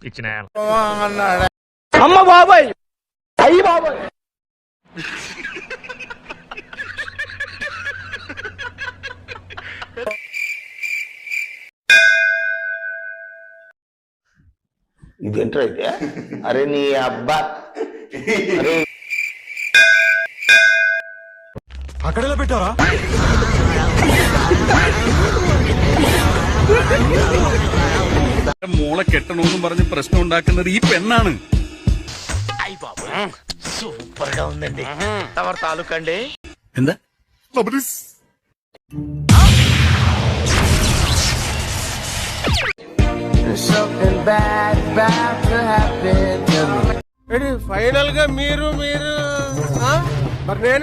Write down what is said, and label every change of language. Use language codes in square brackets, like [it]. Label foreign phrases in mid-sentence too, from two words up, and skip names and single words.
[te] అమ్మ బాబాయ్, అయ్యి బాబాయ్. ఇదేంట్రా అయితే? అరే నీ అబ్బా, అరే [ml] അക്കടല പെട്ടാറാ മോളെ കെട്ടണമെന്നും പറഞ്ഞ് പ്രശ്നം ഉണ്ടാക്കുന്നത് ഈ പെണ്ണാണ്. [te] సూపర్ గా ఉందండి. తమరు తాలూకండి. [ml] എന്താ [te] ఫైనల్ గా మీరు మరి నేను